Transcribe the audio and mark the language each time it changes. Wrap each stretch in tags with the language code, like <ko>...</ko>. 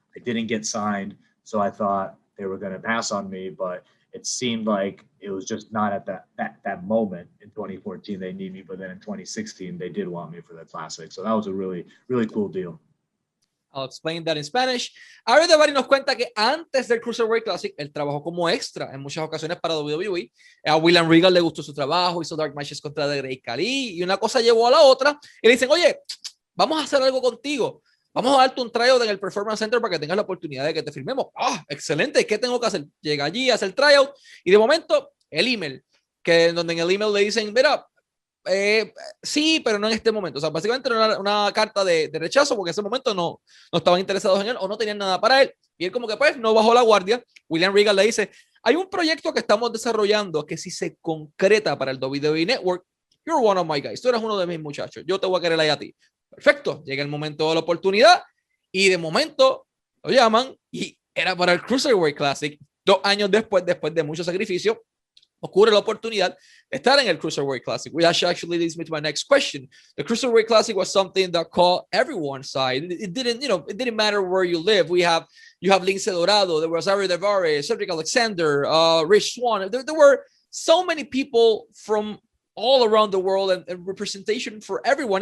<en>I didn't get signed. So I thought they were going to pass on me, but it seemed like it was just not at that moment in 2014. They need me. But then in 2016, they did want me for that classic. So that was a really, really cool deal. I'll explain that in Spanish.</en> <es>Ariya Daivari nos cuenta que antes del Cruiserweight Classic, él trabajó como extra en muchas ocasiones para WWE. A William Regal le gustó su trabajo, hizo dark matches contra The Great Khali y una cosa llevó a la otra. Y le dicen, oye, vamos a hacer algo contigo. Vamos a darte un tryout en el Performance Center para que tengas la oportunidad de que te firmemos. ¡Ah, excelente! ¿Qué tengo que hacer? Llega allí, hace el tryout y de momento el email, donde en el email le dicen, mira, sí, pero no en este momento. O sea, básicamente era una carta de rechazo porque en ese momento no estaban interesados en él o no tenían nada para él. Y él como que pues no bajó la guardia. William Regal le dice, hay un proyecto que estamos desarrollando que si se concreta para el WWE Network, you're one of my guys. Tú eres uno de mis muchachos. Yo te voy a querer ahí a ti. Perfecto. Llega el momento de la oportunidad y de momento lo llaman y era para el Cruiserweight Classic. 2 años después de mucho sacrificio, ocurre la oportunidad de estar en el Cruiserweight Classic, which actually leads me to my next question.</es> <en>The Cruiserweight Classic was something that caught everyone's side. It didn't matter where you live. You have Lince Dorado, there was Ariya Daivari, Cedric Alexander, Rich Swann. There were so many people from all around the world and representation for everyone.</en>